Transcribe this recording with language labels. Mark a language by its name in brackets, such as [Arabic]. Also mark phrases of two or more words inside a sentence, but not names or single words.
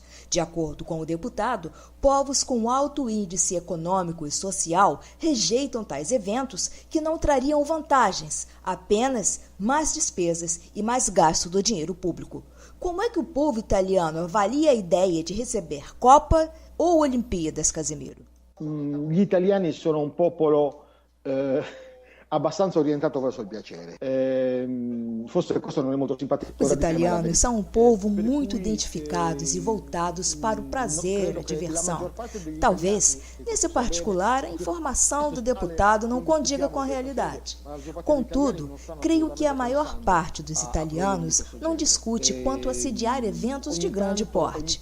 [Portuguese] De acordo com o deputado, povos com alto índice econômico e social rejeitam tais eventos que não trariam vantagens, apenas mais despesas e mais gasto do dinheiro público. Como é que o povo italiano avalia a ideia de receber Copa ou Olimpíadas, Casimiro? [Italian] Gli italiani sono un popolo abbastanza orientato verso il piacere. Forse questo non è molto simpatico. [Portuguese] Os italianos são um povo muito identificados e voltados para o prazer, a diversão. Talvez, nesse particular, a informação do deputado não condiga com a realidade. Contudo, creio que a maior parte dos italianos não discute quanto a sediar eventos de grande porte.